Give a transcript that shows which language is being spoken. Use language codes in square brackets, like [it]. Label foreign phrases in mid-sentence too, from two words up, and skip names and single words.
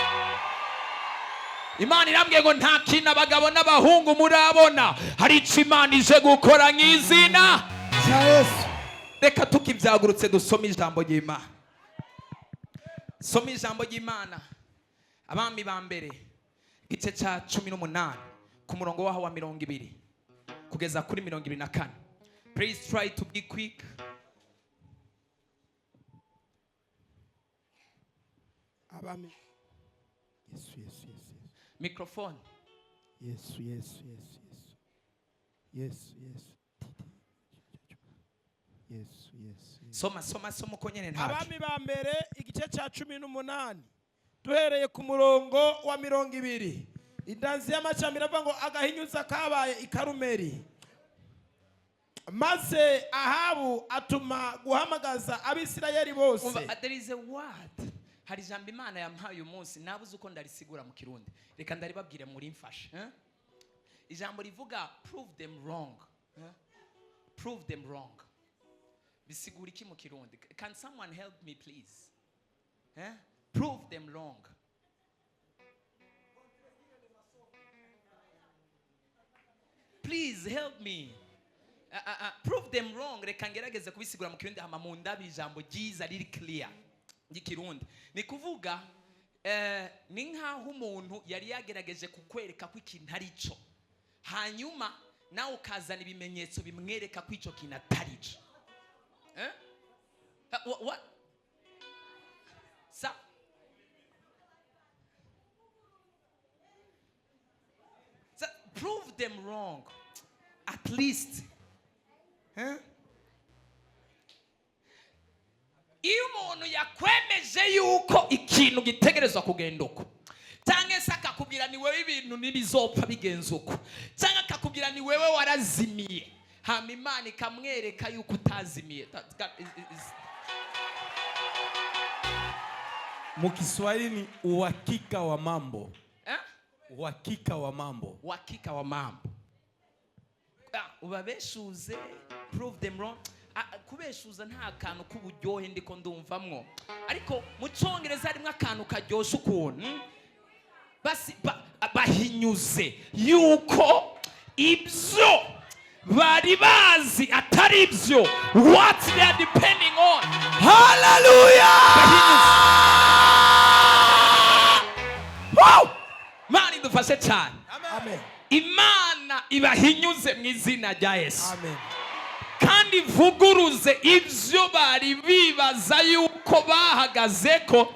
[rn] Imana irambwiye ngo nta kintu abagabo n'abahungu murabona, hari icyo Imana ije gukora nk'izina cya Yesu. Reka tukibyagurutse dusome ijambo ry'Imana. Soma ijambo ry'Imana, Abami ba mbere igice cya 18 ku murongo waho wa 20 kugeza kuri 24. [en] Please try to be quick. [rn] Abami. [en] Yes, yes, yes, yes. Microphone. Yes, yes, yes, yes. Yes, yes. Yes, yes, yes. [rn] Soma uko nyene ntacyo. Abami ba mbere igice cya 18 duhereye ku murongo wa 20. Indanzi y'amacami iravuga ngo agahinyuza kabaye i Karumeli, maze Ahabu atuma guhamagaza Abisirayeli bose. [en] There is a word. [rn] Hari ijambo Imana yampaye uyu munsi nabuze uko ndarisigura mu Kirundi. Reka ndaribabwire muri mfashe. [en] Ijambo rivuga prove them wrong. Prove them wrong. [rn] Bisigura iki mu Kirundi? [en] Can someone help me please? Prove them wrong. please help me. Prove them wrong. [rn] Reka ngerageze kubisigura mu kirundi hama mu ndabi ijambo ryiza riri clear ry'ikirundi. Ni kuvuga ni nkaho umuntu yari yagerageje kukwereka ko ikintu ari cyo, hanyuma nawe ukazana ibimenyetso bimwereka ko icyo kintu atari cyo. [en] What? So prove them wrong at least. [rn] Iyo umuntu yakwemeje yuko ikintu gitegerezwa kugenda uko, cyangwa se akakubwira ni wewe ibintu nibizopfa bigenza uko, cyangwa akakubwira ni wewe warazimiye, hama Imana ikamwereka yuko utazimiye. Mu Kiswahili ni [sw] uhakika wa mambo. Uhakika wa mambo. Uhakika wa mambo. Ubabeshuze, [en] prove them wrong. [rn] Kubeshuza nta kantu k'uburyohe ndiko ndumvamwo, ariko mu Cyongereza harimo akantu karyosha ukuntu basi bahinyuze yuko ibyo bari bazi atari ibyo, [en] what they are depending on. Hallelujah! Wow! [rn] Mani dufashe cyane. Amen. Imana ibahinyuze mu izina rya Yesu. Amen. Kandi vuguruze ibyo bari bibaza yuko bahagaze ko.